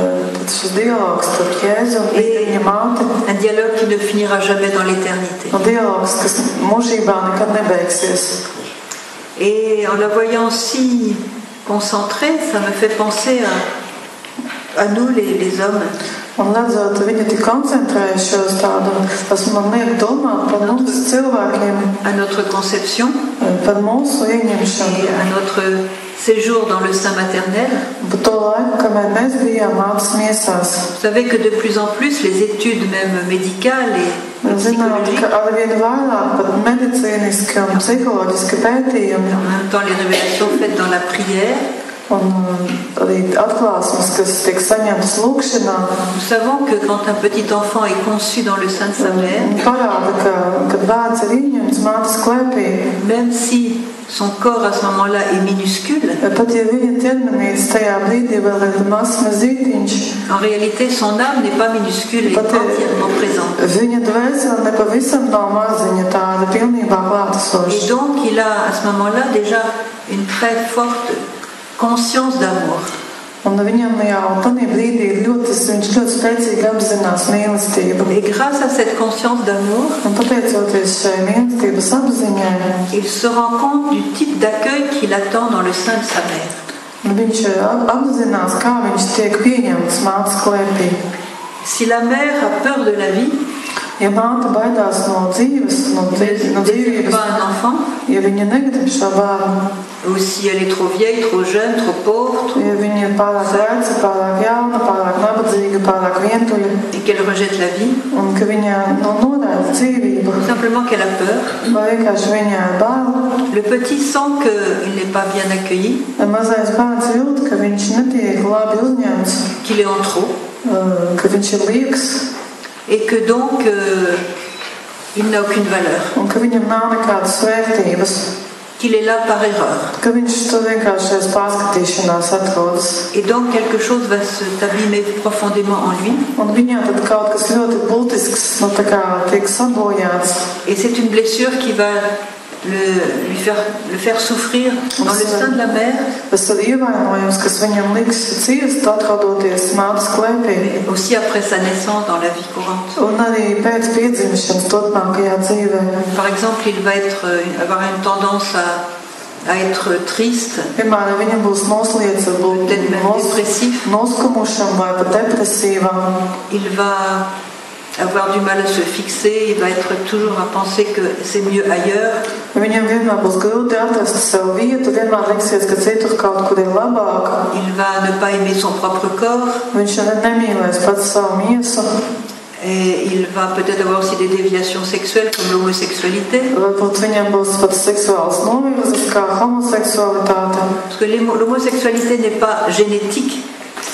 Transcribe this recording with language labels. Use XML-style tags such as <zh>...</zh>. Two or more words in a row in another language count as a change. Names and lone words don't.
<fr>Et un dialogue qui ne finira jamais dans l'éternité. Et en la voyant si concentrée, ça me fait penser à nous les hommes.</fr> <lv>Un redzot, viņa tik koncentrējušos tādu, tas man liek domāt par mums cilvēkiem,</lv> <fr>à notre conception,</fr> <lv>par mūsu ieņemšanu,</lv> <fr>et à notre séjour dans le sein maternel.</fr> <lv>Par to laiku, kamēr mēs bijām mātes miesās.</lv> <fr>Vous savez que de plus en plus les études même médicales et psychologiques,</fr> <lv>arvien vairāk pat medicīniski un psiholoģiski pētījumi,</lv> <fr>en même temps les révélations faites dans la prière,</fr> <lv>un arī atklāsmes, kas tiek saņemtas lūkšanā.</lv> <fr>Nous savons que quand un petit enfant est conçu dans le sein de sa mère,</fr> <lv>parāda, kad bērns ir ieņemts mātes klēpī,</lv> <fr>même si son corps à ce moment-là est minuscule,</fr> <lv>pat ja viņa ķermenīs tajā brīdī vēl ir mazs mazītiņš,</lv> <fr>en réalité son âme n'est pas minuscule et entièrement présente.</fr> <lv>Viņa dvēsele nepavisam nav maziņa, tāda pilnībā klātesoša.</lv> <fr>Et donc il a à ce moment-là déjà une très forte conscience d'amour.</fr> <lv>Un viņam jau tādā brīdī viņš ļoti spēcīgi apzinās mīlestību.</lv> <fr>Et grâce à cette conscience d'amour,</fr> <lv>un pateicoties šai mīlestības apziņai,</lv> <fr>il se rend compte du type d'accueil qu'il attend dans le sein de sa mère.</fr> <lv>Viņš apzinās, kā viņš tiek pieņemts mātes klēpī.</lv> <fr>Si la mère a peur de la vie,</fr> <lv>ja māte baidās no dzīvības, ja viņa negrib šo bērnu,</lv> <fr>ou si elle est trop vieille, trop jeune, trop pauvre,</fr> <lv>ja viņa ir pārāk veca, pārāk jauna, pārāk nabadzīga, pārāk vientuļa,</lv> <fr>et qu'elle rejette la vie,</fr> <lv>un ka viņa noraida dzīvību,</lv> <fr>simplement qu'elle a peur,</fr> <lv>vai vienkārši viņai ir bail,</lv> <fr>le petit sent qu'il n'est pas bien accueilli,</fr> <lv>mazais bērns jūt, ka viņš netiek labi uzņemts,</lv> <fr>qu'il est en trop,</fr> <lv>ka viņš ir lieks,</lv> <fr>et que donc il n'a aucune valeur,</fr> <lv>un ka viņam nav nekādas vērtības,</lv> <fr>qu'il est là par erreur.</fr> <lv>Ka viņš to vienkārši aiz pārskatīšanās atrodas.</lv> <fr>Et donc quelque chose va s'abîmer profondément en lui.</fr> <lv>Un viņā tad kaut kas ļoti būtisks, tā kā tiek sabojāts.</lv> <fr>Et c'est une blessure qui va le faire souffrir dans le sein de la mère.</fr> <lv>Tas ir ievainojums, kas viņam liks ciest, atrodoties mātes klēpī.</lv> <fr>Aussi après sa naissance dans la vie courante.</fr> <lv>Un arī pēc piedzimšanas turpmākajā dzīvē.</lv> <fr>Par exemple, il va avoir une tendance à être triste,</fr> <lv>piemēram, viņam būs nosliedz,</lv> <fr>peut-être même dépressif,</fr> <lv>noskumušam vai pat depresīvam.</lv> <fr>Il va avoir du mal à se fixer, il va être toujours à penser que c'est mieux ailleurs.</fr> <lv>Viņam vienmēr būs grūti atrast savu vietu, vienmēr liksies, ka citur kaut kur ir labāk.</lv> <fr>Il va ne pas aimer son propre corps.</fr> <lv>Viņš nemīlēs pats savu miesu.</lv> <fr>Et il va peut-être avoir aussi des déviations sexuelles comme l'homosexualité.</fr> <lv>Varbūt viņam būs pat seksuāls novirzes kā homoseksualitāte.</lv> <fr>Parce que l'homosexualité n'est pas génétique.</fr>